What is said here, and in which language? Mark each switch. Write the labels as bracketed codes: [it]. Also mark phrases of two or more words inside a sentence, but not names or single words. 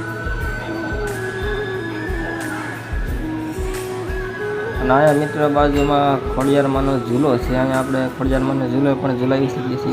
[gu] અને અહીંયા મિત્ર બાજુમાં ખોડિયાર માનો ઝૂલો છે। અહીંયા આપણે ખોડિયાર માનો ઝૂલો પણ ઝૂલાવી શકીએ છીએ।